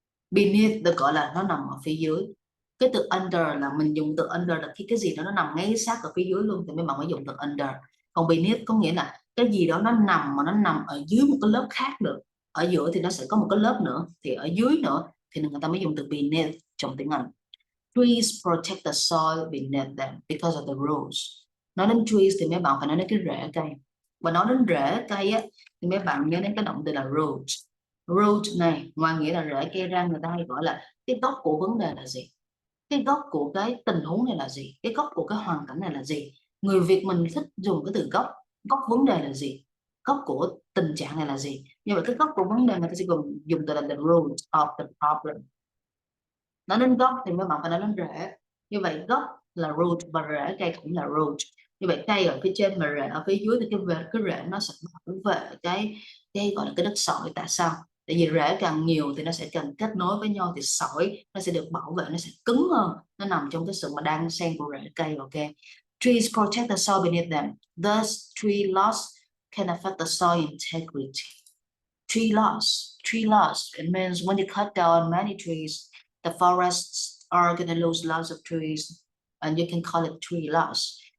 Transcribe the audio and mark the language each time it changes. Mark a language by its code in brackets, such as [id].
[vi] Beneath được gọi là nó nằm ở phía dưới. Cái từ under là mình dùng từ under là khi cái gì đó nó nằm ngay sát ở phía dưới luôn thì mấy bạn mới dùng từ under. Còn beneath có nghĩa là cái gì đó nó nằm mà nó nằm ở dưới một cái lớp khác được. Ở giữa thì nó sẽ có một cái lớp nữa, thì ở dưới nữa thì người ta mới dùng từ beneath trong tiếng Anh. [en] Trees protect the soil beneath them because of the roots. [vi] Nói đến trees thì mấy bạn phải nói đến cái rễ cây. Và nói đến rễ cây á, thì mấy bạn nhớ đến cái động từ là root. Root này ngoài nghĩa là rễ cây ra, người ta hay gọi là cái gốc của vấn đề là gì, cái gốc của cái tình huống này là gì, cái gốc của cái hoàn cảnh này là gì. Người Việt mình thích dùng cái từ gốc vấn đề là gì, gốc của tình trạng này là gì. Nhưng mà cái gốc của vấn đề người ta sẽ dùng từ là [en] the root of the problem. [vi] Nói đến gốc thì mấy bạn phải nói đến rễ. Như vậy gốc là root và rễ cây cũng là root. Như vậy cây ở phía trên mà rễ ở phía dưới thì cái rễ nó sẽ bảo vệ cái gọi là cái đất sỏi. Tại sao? Tại vì rễ càng nhiều thì nó sẽ càng kết nối với nhau, thì sỏi nó sẽ được bảo vệ, nó sẽ cứng hơn. Nó nằm trong cái sự mà đan xen của rễ cây. [en] Ok, trees protect the soil beneath them. Thus, tree loss can affect the soil integrity. Tree loss, it means when you cut down many trees, the forests are going to lose lots of trees, and you can call it tree loss.